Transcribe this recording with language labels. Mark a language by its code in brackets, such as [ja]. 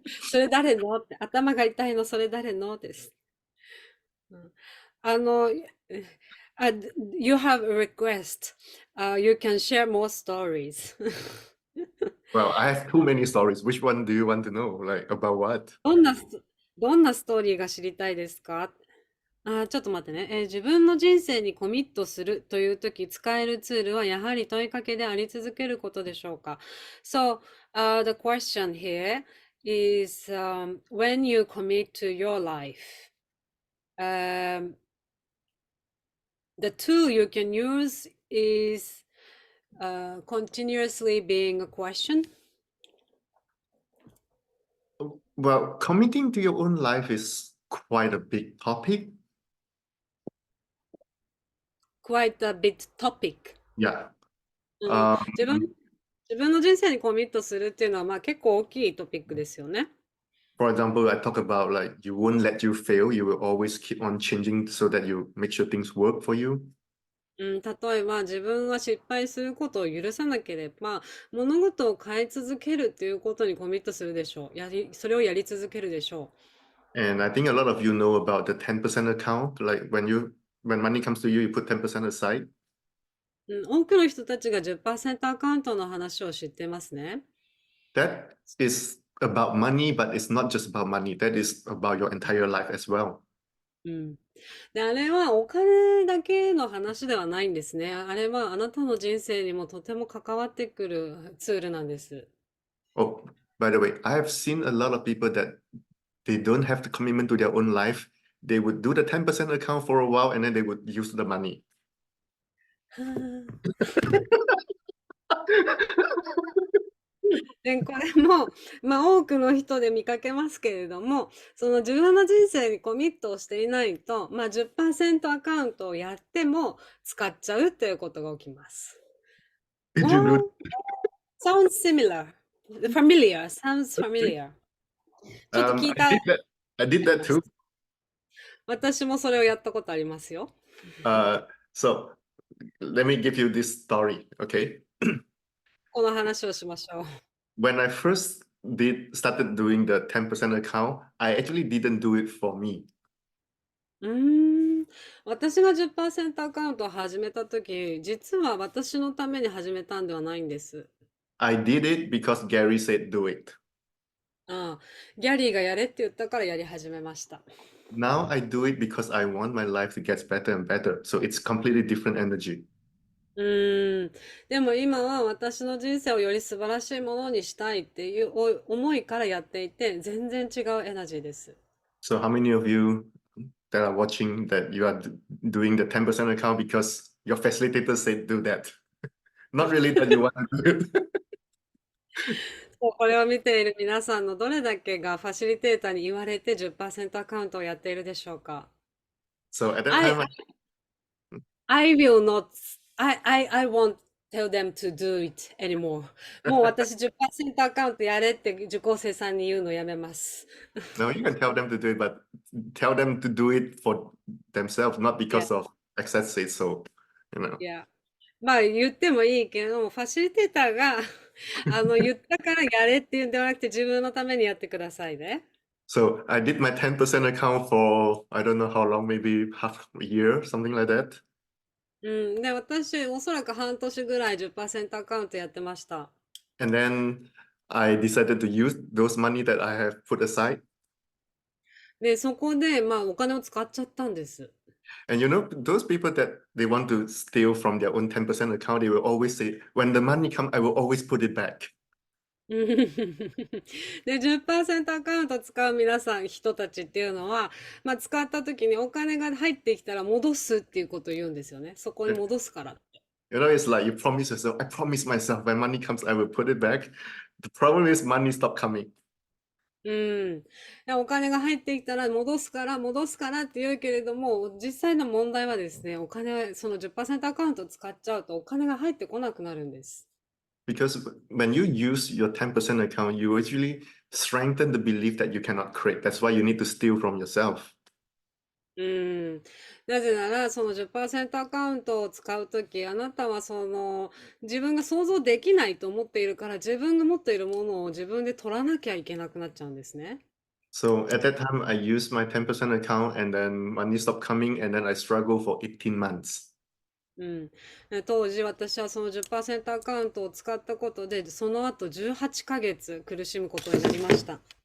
[ja] それ誰のって、頭が痛いの、それ誰のです。うん。 [en] あの、you have a request. You can share more stories. Well, I have too many stories. Which one do you want to know? Like about what? [ja] どんなどんなストーリーが知りたいですか？ちょっと待ってね。自分の人生にコミットするというとき、使えるツールはやはり問いかけであり続けることでしょうか？ [en] So, the question here is, when you commit to your life, um, the tool you can use is continuously being a question. Well, committing to your own life is quite a big topic. Quite a bit topic. Yeah. うん、 Um, [ja] 自分の人生にコミットするっていうのは、まあ結構大きいトピックですよね。 [en] for example, I talk about like you won't let you fail. You will always keep on changing so that you make sure things work for you. [ja] うん、例えば自分が失敗することを許さなければ、物事を変え続けるっていうことにコミットするでしょう。それをやり続けるでしょ [en] And I think a lot of you know about the 10% account. Like when money comes to you, you put 10% aside. う。 [ja] うん、多くの人たちが10%アカウントの話を知ってますね。 [en] That is about money, but it's not just about money. That is about your entire life as well. うん。 [ja] で、あれはお金だけの話ではないんですね。あれはあなたの人生にもとても関わってくるツールなんです。 [en] Oh, by the way, I have seen a lot of people that they don't have the commitment to their own life. They would do the 10% account for a while and then they would use the money. はあ。 [ja] で、これも、多くの人で見かけますけれども、その自分の人生にコミットをしていないと、10%アカウントをやっても使っちゃうっていうことが起きます。 [en] Did you do Oh, sounds similar. Familiar. Sounds that? familiar. [ja] ちょっと聞い [en] I [ja] た、 [en] did that. I did that too. [ja] 私もそれをやったことありますよ。 [en] So let me give you this story, okay? [ja] この話をしましょう。 [en] When I first did started doing the 10% account, I actually didn't do it for me. うーん。 [ja] 私が10%アカウントを始めたとき、実は私のために始めたんではないんです。 [en] I did it because Gary said do it. [ja] ああ、ギャリーがやれって言ったからやり始めました。 [en] Now I do it because I want my life to get better and better. So it's completely different energy. うーん。 [ja] でも今は私の人生をより素晴らしいものにしたいっていう思いからやっていて、全然違うエナジーです。 [en] So how many of you that are watching that you are doing the 10% account because your facilitator said do that? Not really that you want to do it. [ja] そうこれを見ている皆さんのどれだけがファシリテーターに言われて10%アカウントをやっているでしょうか？ [en] So at that I, time, I will not, I won't tell them to do it anymore. [ja] もう私10%アカウントやれって受講生さんに言うのやめます。 [en] no, you can tell them to do it, but tell them to do it for themselves, not Yeah, because of access said so, you know. yeah. [ja] 言ってもいいけども、ファシリテーターが言ったからやれっていうんではなくて自分のためにやってくださいね。 [en] So I did my 10% account for I don't know how long, maybe half a year, something like that. [ja] うん。で、私、おそらく半年ぐらい10%アカウントやってました。 [en] And then I decided to use those money that I have put aside. [ja] で、そこで、お金を使っちゃったんです。 [en] And you know, those people that they want to steal from their own 10% account, they will always say, when the money comes, I will always put it back. [ja] うんで、10%アカウント使う皆さん、人たちっていうのは、使った時にお金が入ってきたら戻すっていうことを言うんですよね。そこに戻すから。 [en] You know, it's like you promise yourself, I promise myself when money comes, I will put it back. The problem is money stopped coming うん。 [ja] でお金が入ってきたら戻すからって言うけれども、実際の問題はですね、その10%アカウント使っちゃうとお金が入ってこなくなるんです。 [en] because when you use your 10% account, you actually strengthen the belief that you cannot create. That's why you need to steal from yourself. うん。 [ja] なぜなら、その10%アカウントを使うとき、あなたは自分が想像できないと思っているから、自分が持っているものを自分で取らなきゃいけなくなっちゃうんですね。 [en] So at that time, I used my 10% account and then money stopped coming and then I struggled for 18 months. うん。 [ja] 当時、私はその10%アカウントを使ったことで、その後18ヶ月苦しむことになりました。